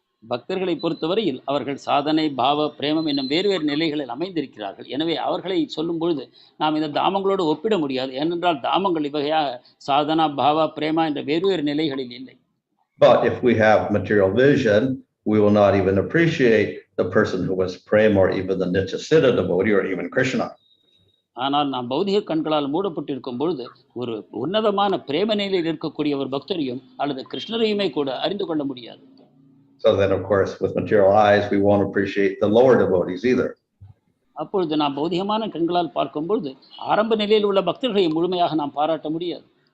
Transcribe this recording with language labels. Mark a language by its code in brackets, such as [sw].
[ta] பக்தர்களை பொறுத்தவரையில் அவர்கள் சாதனை, பாவ, பிரேமம் என்னும் வேறு வேறு நிலைகளில் அமைந்திருக்கிறார்கள். எனவே அவர்களை சொல்லும் பொழுது நாம் இந்த தாமங்களோடு ஒப்பிட முடியாது, ஏனென்றால் தாமங்கள் இவ்வகையாக சாதனா, பாவா, பிரேமா என்ற வேறு வேறு நிலைகளில் இல்லை. [en] But if we have material vision, we will not even appreciate the person who was prema or even the nityasiddha devotee or even Krishna. [ta] ஆனால் நாம் பௌதிக கண்களால் மூடப்பட்டிருக்கும் பொழுது ஒரு உன்னதமான பிரேம நிலையில் இருக்கக்கூடிய ஒரு பக்தரையும் அல்லது கிருஷ்ணரையுமே கூட அறிந்து கொள்ள முடியாது. [en] So then, of course, with material eyes, we won't appreciate the lower devotees either. [ta] அப்பொழுது நாம் பௌதிகமான கண்களால் பார்க்கும்பொழுது ஆரம்ப நிலையில் உள்ள பக்தர்களை முழுமையாக நாம் பாராட்ட முடியாது.